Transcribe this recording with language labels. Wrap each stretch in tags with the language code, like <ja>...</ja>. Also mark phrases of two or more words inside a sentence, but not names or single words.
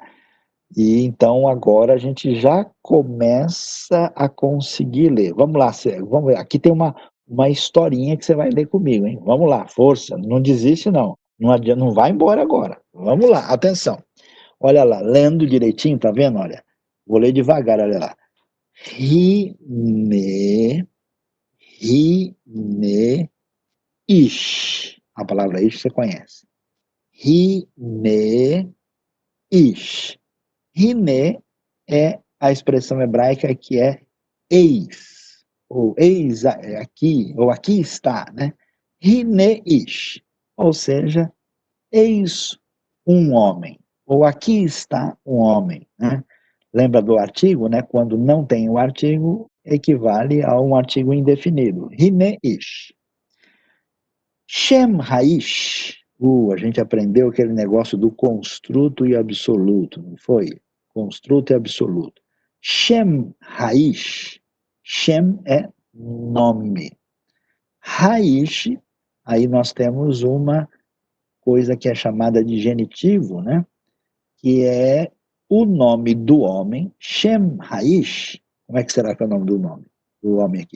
<pt>E então agora a gente já começa a conseguir ler. Vamos lá, vamos ver. Aqui tem uma historinha que você vai ler comigo, hein? Vamos lá, força, não desiste não. Não adianta, não vai embora agora. Vamos lá, atenção. Olha lá, lendo direitinho, tá vendo? Olha, vou ler devagar, olha lá.</pt> <he>הנה, הנה, איש.</he> <pt>A palavra ish você conhece.</pt> <he>הנה, איש.</he> <pt>Hine é a expressão hebraica que é eis, ou eis aqui, ou aqui está, né?</pt> <he>הנה איש,</he> <pt>ou seja, eis um homem, ou aqui está um homem, né? Lembra do artigo, né? Quando não tem o artigo, equivale a um artigo indefinido.</pt> <he>הנה איש. שם האיש.</he> <pt>A gente aprendeu aquele negócio do construto e absoluto, não foi? Construto e absoluto.</pt> <he>שם האיש.</he> <pt>Shem é nome. Haish, aí nós temos uma coisa que é chamada de genitivo, né? Que é o nome do homem,</pt> <he>שם האיש.</he> <pt>Como é que será que é o nome do homem aqui?</pt>